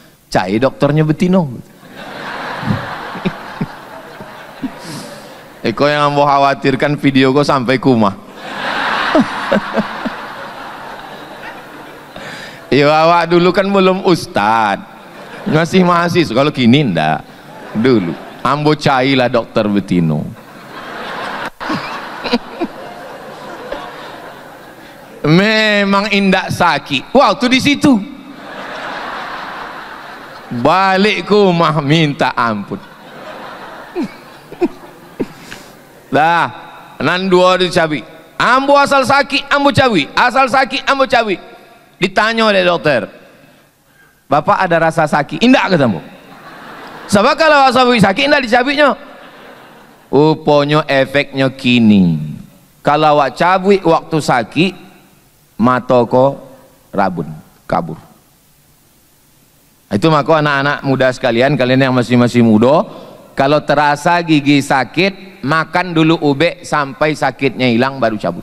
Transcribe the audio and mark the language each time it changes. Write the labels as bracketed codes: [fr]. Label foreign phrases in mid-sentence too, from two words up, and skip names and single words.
[id] Cari dokternya Betino. [min] Kau yang ambo khawatirkan video kau sampai kumah. [id] Ya awak dulu kan belum ustad, masih mahasiswa. [min] Kalau kini ndak, dulu ambo cailah dokter Betino. Memang indak sakit. [id] Waktu di situ balik ke rumah minta ampun. [min] Lah, nan dua dicabut. Ambo asal sakit, ambo cabut. Asal sakit, ambo cabut. Ditanya oleh dokter, Bapak ada rasa sakit? Indak kata ambo. Sebab kalau asal sakit indak dicabutnya. [id] Rupanya efeknya kini. [min] Kalau awak cabut waktu sakit, mata ko rabun, kabur. [id] Itu maka anak-anak muda sekalian, kalian yang masih muda, kalau terasa gigi sakit, makan dulu ubek sampai sakitnya hilang baru cabut.